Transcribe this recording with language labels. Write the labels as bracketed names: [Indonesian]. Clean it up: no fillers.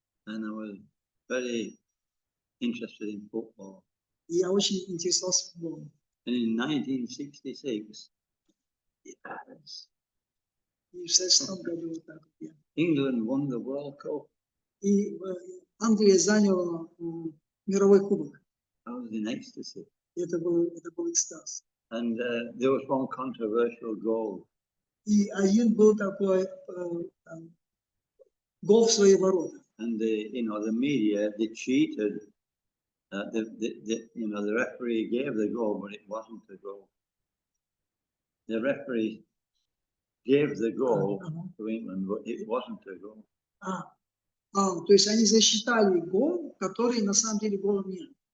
[English] and I was very interested in football. [Russian] и я очень интересовался футболом. [English] And in 1966, yes, [Russian] И в 66 году вот так вот я. [English] England won the World Cup. [Russian] И Англия заняла мировой кубок. [English] I was in ecstasy. [Russian] И это был экстаз. [English] And there was one controversial goal. [Russian] И один был такой гол в свои ворота. [English] And the media, they cheated. The referee gave the goal, but it wasn't a goal. The referee gave the goal to England, but it wasn't a goal. [Russian] То есть они засчитали гол, который на самом деле голом нет.